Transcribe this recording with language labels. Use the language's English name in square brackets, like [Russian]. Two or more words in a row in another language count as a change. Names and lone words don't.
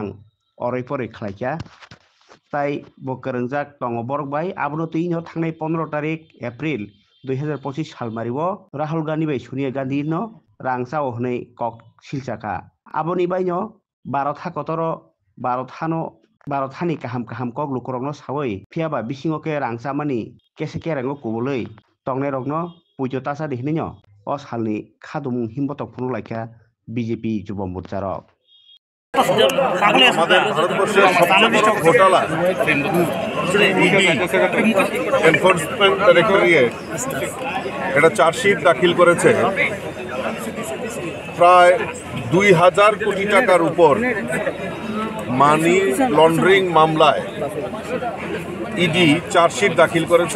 [Kok Borok] अरै परै खालायका ताई बकरंजाक दङ बरक बाय आबनो तुइनो थांनाय 15 तारिख एप्रिल 2025 साल मारिव राहुल गांधी बाय सोनिया गांधी नो रां चाव हनै कक सिलचाका आबोनि बायनो 12 था कतर 12 थानि काहाम कक लुकरंनो सावै फियाबा बिसिङके रां चामानि केसे केरेंगो कुबुलै तंने रगनो पुजो तासा दिखनिनो अ सालनि खादुमुं हिमबतक फुनु लायका [Bangla] বিজেপি যুব মোর্চার আমাদের ভারতবর্ষের সবচেয়ে বড় ঘোটালা এনফোর্সমেন্ট ডাইরেক্টরেট এটা চার্জশিট দাখিল করেছে প্রায় 2000 কোটি টাকার উপর মানি লন্ডারিং মামলায় ইডি চার্জশিট দাখিল করেছে।